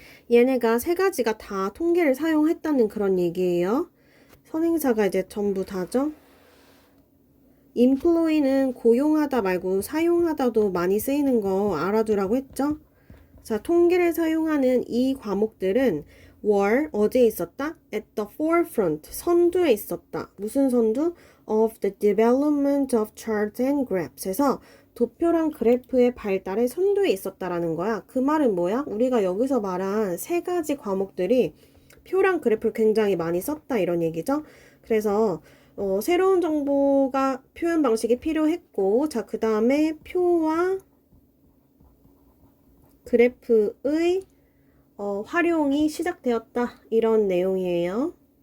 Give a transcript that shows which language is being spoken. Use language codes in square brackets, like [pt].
[ko] 얘네가 세 가지가 다 통계를 사용했다는 그런 얘기예요. 선행사가 이제 전부 다죠. employ는 고용하다 말고 사용하다도 많이 쓰이는 거 알아두라고 했죠. 자, 통계를 사용하는 이 과목들은 were 어디에 있었다? [en] at the forefront [ko] 선두에 있었다. 무슨 선두? [en] of the development of charts and graphs [ko] 해서 도표랑 그래프의 발달에 선두에 있었다라는 거야. 그 말은 뭐야? 우리가 여기서 말한 세 가지 과목들이 표랑 그래프를 굉장히 많이 썼다 이런 얘기죠. 그래서 새로운 정보가 표현 방식이 필요했고 자, 그 다음에 표와 그래프의 활용이 시작되었다 이런 내용이에요.